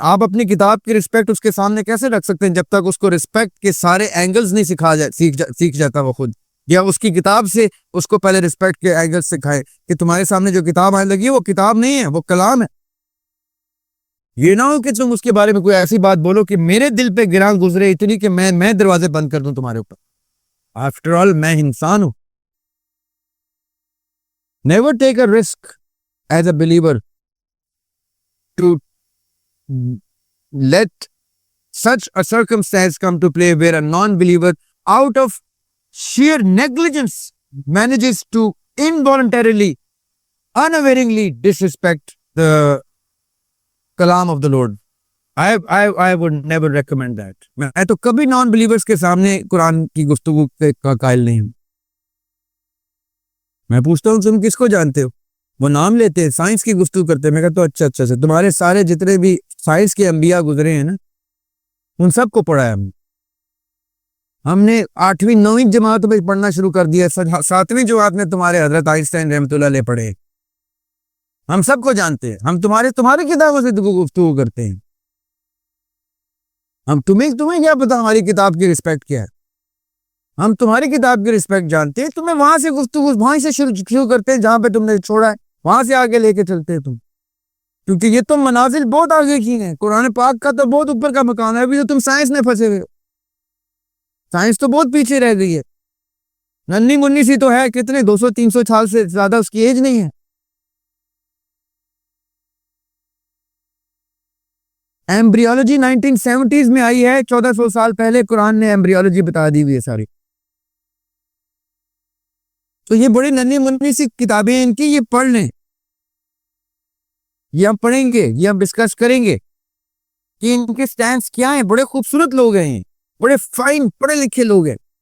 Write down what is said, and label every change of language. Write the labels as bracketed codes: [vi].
[ur] آپ اپنی کتاب کی رسپیکٹ اس کے سامنے کیسے رکھ سکتے ہیں جب تک اس کو رسپیکٹ کے سارے اینگلز نہیں سیکھ جاتا وہ خود, یا اس کی کتاب سے اس کو پہلے رسپیکٹ کے اینگل سکھائے کہ تمہارے سامنے جو کتاب آنے لگی ہے وہ کتاب نہیں ہے, وہ کلام ہے. یہ نہ ہو کہ تم اس کے بارے میں کوئی ایسی بات بولو کہ میرے دل پہ گراں گزرے اتنی کہ میں دروازے بند کر دوں تمہارے اوپر. آفٹر آل میں انسان ہوں. [en] Never take a risk as a believer to let such a circumstance come to play where a non-believer out of sheer negligence manages to involuntarily, unawareingly disrespect the kalam of the Lord. I would never recommend that. [ur] میں تو کبھی non believers کے سامنے قرآن کی گفتگو کا قائل نہیں ہوں. میں پوچھتا ہوں تم کس کو جانتے ہو؟ وہ نام لیتے ہیں, سائنس کی گفتگو کرتے ہیں. میں کہتا ہوں اچھا سے تمہارے سارے جتنے بھی سائنس کے انبیاء گزرے ہیں نا, ان سب کو پڑھا ہے ہم نے 8ویں 9ویں جماعت میں پڑھنا شروع کر دیا. 7ویں جماعت میں تمہارے حضرت آئنسٹائن رحمۃ اللہ علیہ پڑھے. ہم سب کو جانتے ہیں. ہم تمہاری کتابوں سے گفتگو کرتے ہیں. ہم تمہیں کیا پتا ہماری کتاب کی رسپیکٹ کیا ہے؟ ہم تمہاری کتاب کی رسپیکٹ جانتے ہیں. تمہیں وہاں سے گفتگو وہیں سے شروع کرتے ہیں جہاں پہ تم نے چھوڑا ہے, وہاں سے آگے لے کے چلتے ہیں تم, کیونکہ یہ تم منازل بہت آگے کی ہیں. قرآن پاک کا تو بہت اوپر کا مقام ہے. ابھی تو تم سائنس میں پھنسے ہوئے ہو. سائنس تو بہت پیچھے رہ گئی ہے. ننھی منی سی تو ہے, کتنے 200-300 سال سے زیادہ اس کی ایج نہیں ہے. ایمبریولوجی 1970s میں آئی ہے. 1400 سال پہلے قرآن نے ایمبریولوجی بتا دی ہوئی ہے ساری. تو یہ بڑی ننھی منی سی کتابیں ہیں ان کی, یہ پڑھ لیں. یہ ہم پڑھیں گے, یہ ہم ڈسکس کریں گے کہ ان کے سٹینڈز کیا ہیں. بڑے خوبصورت لوگ ہیں, بڑے فائن پڑھے لکھے لوگ ہیں.